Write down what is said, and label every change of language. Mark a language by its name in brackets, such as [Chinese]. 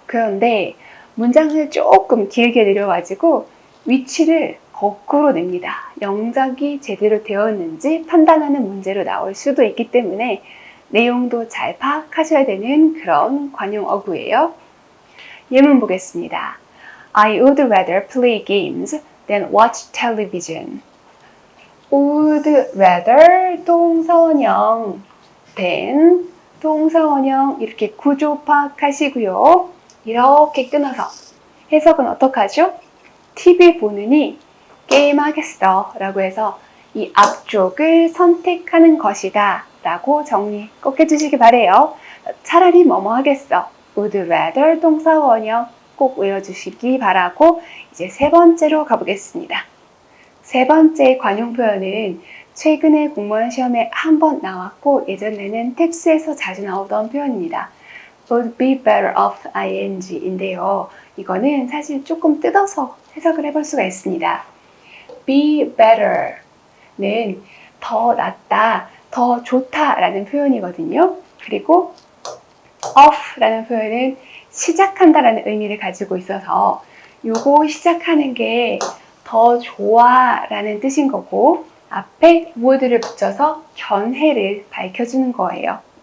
[Korean] 그런데 문장을 조금 길게 내려가지고 위치를 거꾸로 냅니다. 영작이 제대로 되었는지 판단하는 문제로 나올 수도 있기 때문에 내용도 잘 파악하셔야 되는 그런 관용 어구예요. 예문 보겠습니다. [English] I would rather play games than watch television. [Korean] would rather 동사원형, than 동사원형 이렇게 구조 파악하시고요. 이렇게 끊어서 해석은 어떡하죠? TV 보느니 게임하겠어 라고 해서 이 앞쪽을 선택하는 것이다 라고 정리 꼭 해주시기 바래요. 차라리 뭐뭐 하겠어. would rather 동사 원형 꼭 외워주시기 바라고 이제 세 번째로 가보겠습니다. 세 번째 관용 표현은 최근에 공무원 시험에 한 번 나왔고 예전에는 텍스트에서 자주 나오던 표현입니다. [English] would be better off ing 인데요. [Korean] 이거는 사실 조금 뜯어서 해석을 해볼 수가 있습니다. be better 는 더 낫다, 더 좋다 라는 표현이거든요. 그리고 of 라는 표현은 시작한다 라는 의미를 가지고 있어서 요거 시작하는 게 더 좋아 라는 뜻인 거고 앞에 would를 붙여서 견해를 밝혀주는 거예요.